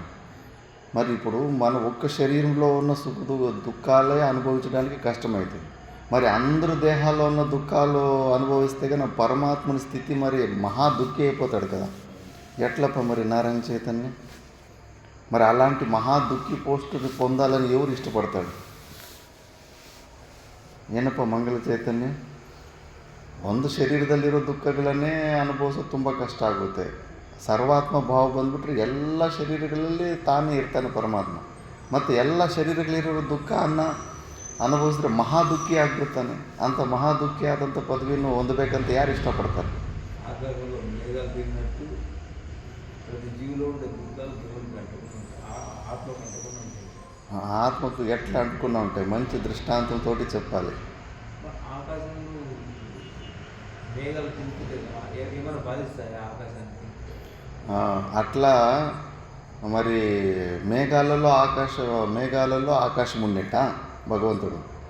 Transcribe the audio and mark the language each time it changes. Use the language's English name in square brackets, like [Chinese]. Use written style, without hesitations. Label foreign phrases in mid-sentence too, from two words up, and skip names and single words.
[Telugu] మరి ఇప్పుడు మన ఒక్క శరీరంలో ఉన్న దుఃఖాలే అనుభవించడానికి కష్టమవుతుంది. మరి అందరు దేహాల్లో ఉన్న దుఃఖాలు అనుభవిస్తే కానీ పరమాత్మని స్థితి మరి మహా దుఃఖి అయిపోతాడు కదా. ఎట్లప్ప మరి నారాయణ చైతన్య? మరి అలాంటి మహా దుఃఖి పోస్టుని పొందాలని ఎవరు ಇಷ್ಟಪಡ್ತಾడు? [Kannada] ಏನಪ್ಪ ಮಂಗಲ ಚೈತನ್ಯ? ಒಂದು ಶರೀರದಲ್ಲಿರೋ ದುಃಖಗಳನ್ನೇ ಅನುಭವಿಸೋದು ತುಂಬ ಕಷ್ಟ ಆಗುತ್ತೆ. ಸರ್ವಾತ್ಮ ಭಾವ ಬಂದ್ಬಿಟ್ರೆ ಎಲ್ಲ ಶರೀರಗಳಲ್ಲಿ ತಾನೇ ಇರ್ತಾನೆ ಪರಮಾತ್ಮ. ಮತ್ತು ಎಲ್ಲ ಶರೀರಗಳಿರೋ ದುಃಖವನ್ನು ಅನುಭವಿಸಿದ್ರೆ ಮಹಾ ದುಃಖಿ ಆಗಿಬಿಡ್ತಾನೆ. ಅಂಥ ಮಹಾ ದುಃಖಿ ಆದಂಥ ಪದವಿಯನ್ನು ಹೊಂದಬೇಕಂತ ಯಾರು ಇಷ್ಟಪಡ್ತಾರೆ? [Telugu] ఆత్మకు ఎట్లా అంటుకున్నా ఉంటాయి. మంచి దృష్టాంతంతో చెప్పాలి. అట్లా మరి మేఘాలలో ఆకాశం ఉన్నట్ట భగవంతుడు.